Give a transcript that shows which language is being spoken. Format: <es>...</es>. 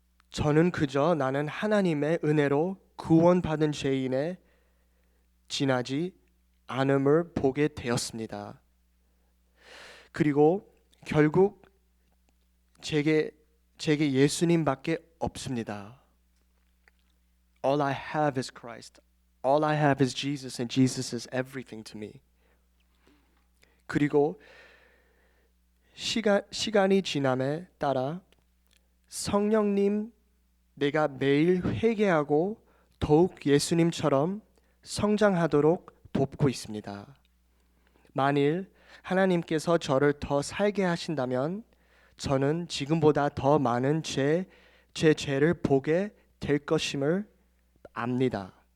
<ko>저는 그저 나는 하나님의 은혜로 구원받은 죄인에 지나지 않음을 보게 되었습니다. 그리고 결국 제게 예수님밖에 없습니다.</ko> <en>All I have is Christ. All I have is Jesus, and Jesus is everything to me.</en> <ko>그리고 시간이 지남에 따라 성령님, 내가 매일 회개하고 더욱 예수님처럼 성장하도록 돕고 있습니다. 만일 하나님께서 저를 더 살게 하신다면 저는 지금보다 더 많은 제 죄를 보게 될 것임을 압니다.</ko>